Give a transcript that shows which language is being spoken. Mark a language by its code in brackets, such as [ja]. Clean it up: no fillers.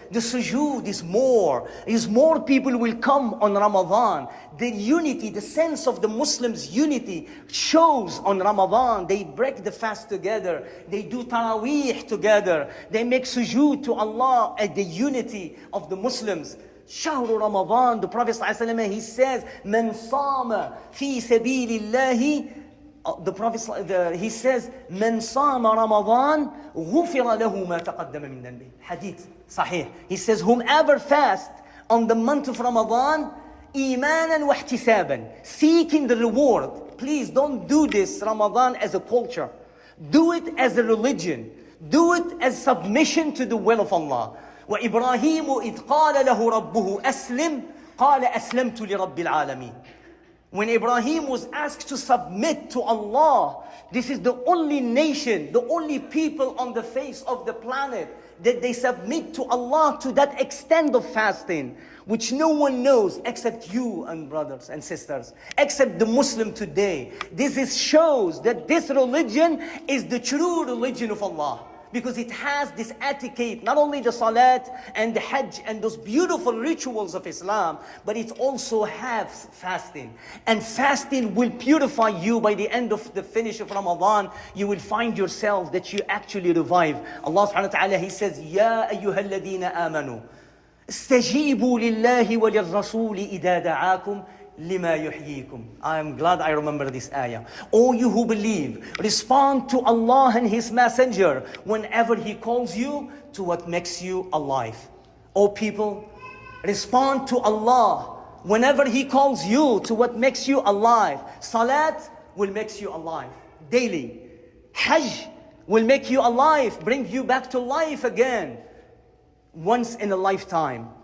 [en] The sujood is more. More people will come on Ramadan. The unity, the sense of the Muslims' unity shows on Ramadan. They break the fast together. They do taraweeh together. They make sujood to Allah at the unity of the Muslims. [ar] شهر [en] Ramadan, the Prophet ﷺ, he says, [ar] من صام في سبيل الله. [en] The Prophet, he says, [ar] من صام رمضان غفر له ما تقدم من ذنبه. [en] Hadith, sahih. He says, whomever fast on the month of Ramadan, [ar] إيمانا واحتسابا, [en] seeking the reward. Please don't do this Ramadan as a culture. Do it as a religion. Do it as submission to the will of Allah. [ar] وإبراهيم إذ قال له ربه أسلم قال أسلمت لرب العالمين. [en] When Ibrahim was asked to submit to Allah, this is the only nation, the only people on the face of the planet that they submit to Allah to that extent of fasting, which no one knows except you and brothers and sisters, except the Muslim today. This shows that this religion is the true religion of Allah. Because it has this etiquette, not only the salat and the hajj and those beautiful rituals of Islam, but it also has fasting. And fasting will purify you. By the end of the finish of Ramadan, you will find yourself that you actually revive. Allah subhanahu wa ta'ala, He says, [ar] يَا أَيُّهَا الَّذِينَ آمَنُوا اسْتَجِيبُوا لِلَّهِ وَلِلرَّسُولِ إِذَا دَعَاكُمْ لما يحييكم. [en] I am glad I remember this ayah. O you who believe, respond to Allah and His Messenger whenever He calls you to what makes you alive. O people, respond to Allah whenever He calls you to what makes you alive. Salat will make you alive daily. Hajj will make you alive, bring you back to life again once in a lifetime.